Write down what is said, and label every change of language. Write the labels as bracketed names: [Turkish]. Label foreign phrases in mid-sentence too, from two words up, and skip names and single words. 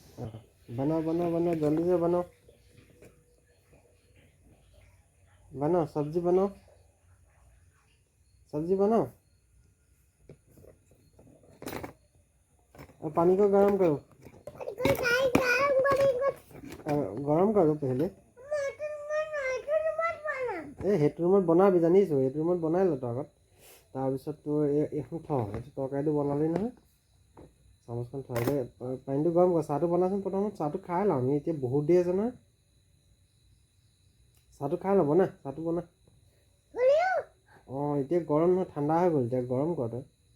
[Hindi] बनाओ बनाओ बनाओ जल्दी से बनाओ बनाओ सब्जी बनाओ और पानी को गरम करो गरम करो पहले [Assamese] সেইটো ৰুমত বনাবি জানিছোঁ সেইটো ৰুমত বনাই ল তই আগত তাৰপিছত তোৰ এইখন তৰকাৰীটো বনালি নহয় চামুচখন থৈ দে পানীটো গৰম কৰ চাহটো বনাচোন প্ৰথমত চাহটো খাই লওঁ আমি এতিয়া বহুত দেৰি আছে নহয় চাহটো খাই ল'ব না চাহটো বনা অঁ এতিয়া গৰম নহয় ঠাণ্ডা হৈ গ'ল এতিয়া গৰম কৰ তই